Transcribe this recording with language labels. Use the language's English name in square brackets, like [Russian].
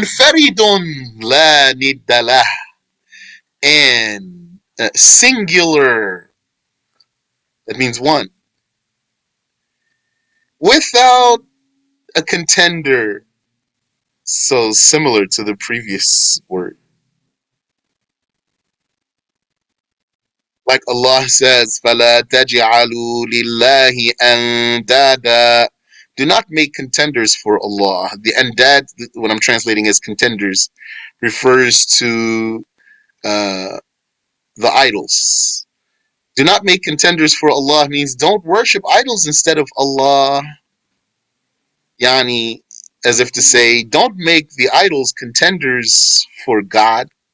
[Arabic] Munfaridun la niddalah, [English] and singular. That means one, without a contender. So similar to the previous word. Like Allah says, [Arabic] فَلَا تَجْعَلُوا لِلَّهِ أَنْدَادًا. [English] Do not make contenders for Allah. The andad, what I'm translating as contenders, refers to the idols. Do not make contenders for Allah means don't worship idols instead of Allah. Yani, as if to say, don't make the idols contenders for God.